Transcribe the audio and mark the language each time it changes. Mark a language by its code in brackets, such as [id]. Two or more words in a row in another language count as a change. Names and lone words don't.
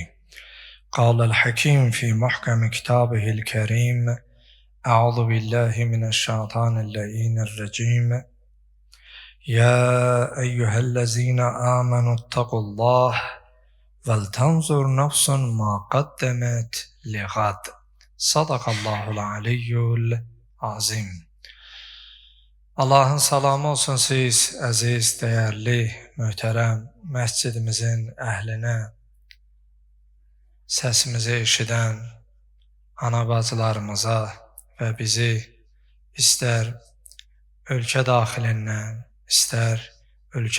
[ar] قال الحكيم في محكم كتابه الكريم أعوذ بالله من الشيطان اللعين الرجيم يا أيها الذين آمنوا اتقوا الله ولتنظر نفس ما قدمت لغد. صدق الله العلي العظيم. [az] Allahın salamı olsun siz, əziz, dəyərli, möhtərəm məscidimizin əhlinə, səsimizi eşidən ana bacılarımıza və bizi istər ölkə daxilindən, istər ölkə